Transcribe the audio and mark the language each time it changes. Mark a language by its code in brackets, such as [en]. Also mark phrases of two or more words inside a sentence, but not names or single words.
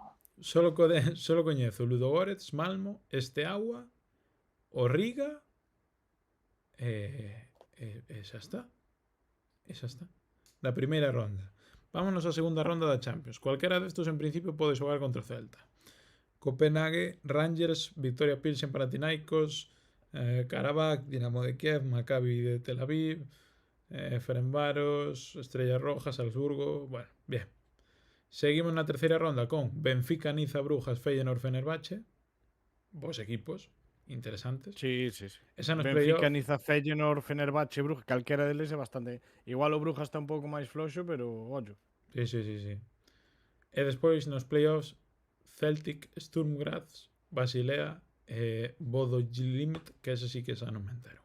[gl] solo coñezo Ludogorets, Malmo, Esteaua, o Riga e xa está. Da primeira ronda. Vámonos á segunda ronda da Champions. Cualquera destos en principio pode xogar contra o Celta. Copenhague, Rangers, Victoria Pilsen, Panathinaikos, Karabakh, Dinamo de Kiev, Maccabi de Tel Aviv, Ferencváros, Estrella Roja, Salzburgo. [es] Bueno, bien. [gl] Seguimos na terceira ronda con Benfica, Niza, Brujas, Feyenoord, Fenerbahce. Vos equipos interesantes. Sí. Esa nos Benfica, playoff. Niza, Feyenoord, Fenerbahce, Brujas, calquera deles é bastante. Igual o Brujas está un pouco máis floxo, pero ollo. Sí. E despois nos playoffs Celtic, Sturm Graz, Basilea Bodo Glimt, que ese sí que esa non me entero.